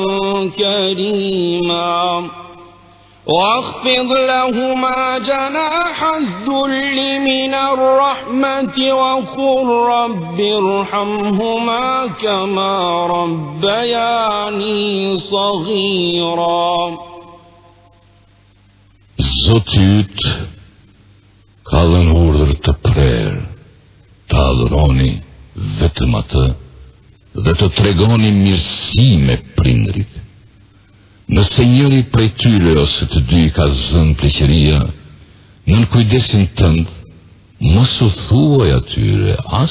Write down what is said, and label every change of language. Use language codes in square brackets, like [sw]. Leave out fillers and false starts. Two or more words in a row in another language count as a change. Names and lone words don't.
[ar] كريما واخفض لهما جناح الذل من الرحمة وقل رب ارحمهما كما ربياني صغيرا. [sq] Zoti yt ka dhënë urdhër të prerë, të adhuroni vetëm atë dhe të tregoni mirësi me prindrit. Nëse njëri prej tyre ose të dy ka zënë pleqëria, nën kujdesin tënd, mos u thuaj atyre as